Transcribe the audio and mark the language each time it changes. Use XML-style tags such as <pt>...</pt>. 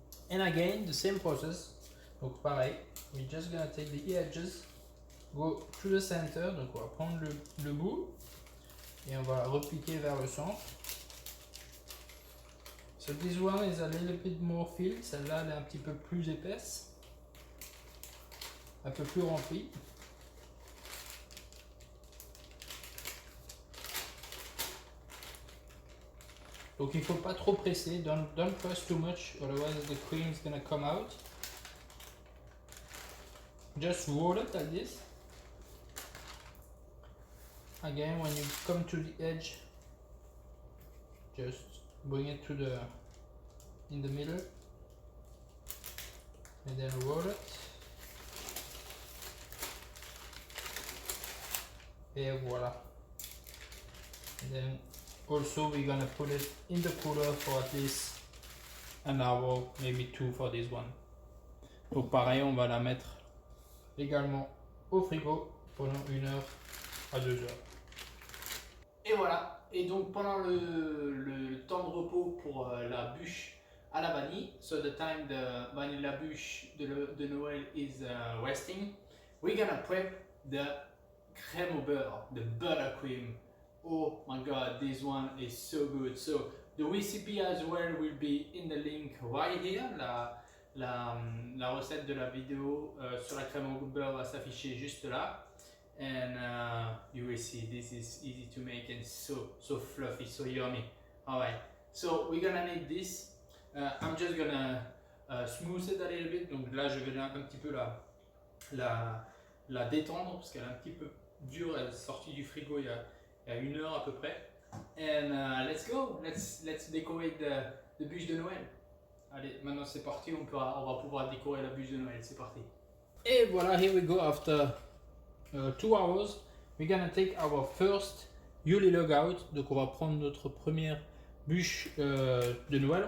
<en>And again, the same process.</en> <fr>Donc pareil,</fr> <en>we're just gonna take the edges, go to the center.</en> <fr>Donc on va prendre le bout et on va repliquer vers le centre.</fr> <en>So this one is a little bit more filled.</en> <fr>Celle-là, elle est un petit peu plus épaisse, un peu plus remplie. Donc il ne faut pas trop presser,</fr> <en>don't press too much, otherwise the cream is gonna come out. Just roll it like this. Again, when you come to the edge, just bring it to in the middle, and then roll it.</en> <fr>Et voilà.</fr> <en>And then also we're gonna put it in the cooler for at least an hour, maybe 2 for this one.</en> <fr>Donc pareil, on va la mettre également au frigo pendant 1 heure à 2 heures. Et voilà. Et donc pendant le temps de repos pour la bûche à la vanille,</fr> <en>so the time the vanilla bûche de Noël is resting, we're gonna prep the crème au beurre, the buttercream. Oh my god, this one is so good. So the recipe as well will be in the link right here.</en> <fr>La recette de la vidéo sur la crème au beurre va s'afficher juste là.</fr> <en>and you will see this is easy to make and so fluffy, so yummy. All right, so we're gonna need this. I'm just gonna smooth it a little bit.</en> <fr>Donc là, je vais un petit peu la détendre parce qu'elle est un petit peu dure. Elle est sortie du frigo il y a 1 heure à peu près.</fr> <en>And let's go. Let's decorate the bûche de Noël.</en> <fr>Allez, maintenant c'est parti. On va pouvoir décorer la bûche de Noël. C'est parti. Et voilà,</fr> <en>here we go. After 2 hours, we're gonna take our first Yule log out.</en> <fr>Donc on va prendre notre première bûche de Noël.</fr>